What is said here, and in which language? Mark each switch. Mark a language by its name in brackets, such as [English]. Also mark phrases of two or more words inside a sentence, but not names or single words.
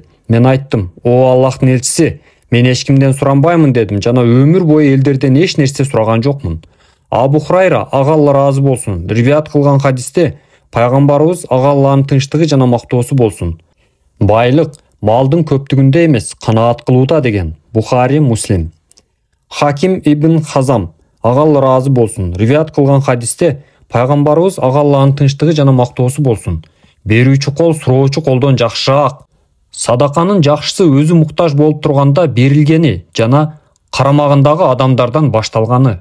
[Kyrgyz] Мен айттым: о Аллахтын элчиси, мен эч кимден суранбаймын дедим жана өмүр бою элдерден эч нерсе сураган жокмун. Абу Хурайра ага Алла ыраазы болсун риваят кылган хадисте пайгамбарыбыз ага Алланын тынчтыгы жана мактоосу болсун: байлык малдын көптүгүндө эмес, канаат кылууда деген. Бухари, Муслим. Хаким ибн Хазам ага Алла ыраазы болсун риваят кылган хадисте пайгамбарыбыз ага Алланын тынчтыгы жана мактоосу болсун: берүүчү кол суроочу колдон жакшыраак. Садаканын жакшысы өзү муктаж болуп турганда берилгени жана карамагындагы адамдардан башталганы.